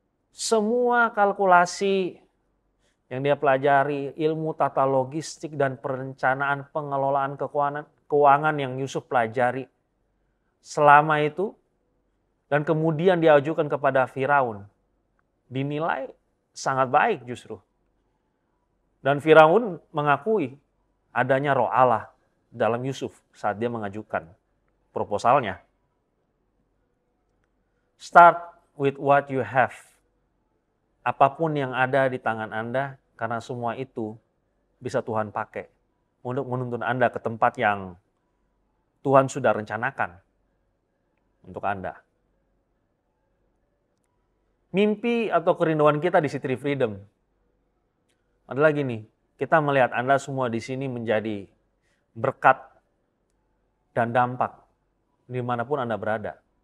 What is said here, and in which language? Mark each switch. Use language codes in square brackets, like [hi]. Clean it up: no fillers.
[id] Semua kalkulasi yang dia pelajari, ilmu tata logistik dan perencanaan pengelolaan keuangan yang Yusuf pelajari selama itu, dan kemudian diajukan kepada Firaun, dinilai sangat baik justru. Dan Firaun mengakui adanya roh Allah dalam Yusuf saat dia mengajukan proposalnya. [en] Start with what you have. [id] Apapun yang ada di tangan Anda, karena semua itu bisa Tuhan pakai untuk menuntun Anda ke tempat yang Tuhan sudah rencanakan untuk Anda. Mimpi atau kerinduan kita di City Freedom adalah gini, kita melihat Anda semua di sini menjadi berkat dan dampak dimanapun Anda berada.